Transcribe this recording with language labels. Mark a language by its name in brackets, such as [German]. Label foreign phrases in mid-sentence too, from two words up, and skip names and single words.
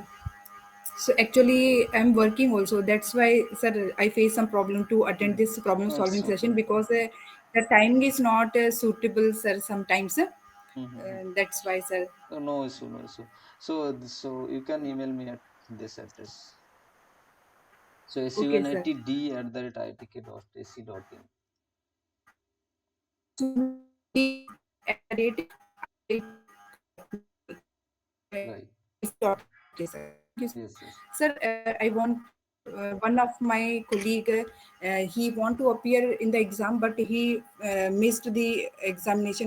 [English] So actually, I'm working also. That's why, sir, I face some problem to attend Mhm. this problem No, it's solving okay. session because the timing is not suitable, sir. Sometimes, Mm-hmm. that's why, sir. No issue, no issue. So you can email me at this address. So Okay, sir. sunitd@itk.ac.in. So, at the rate, Right. okay, sir. Thank you, Yes, yes. sir. I want one of my colleague. He want to appear in the exam, but he missed the examination.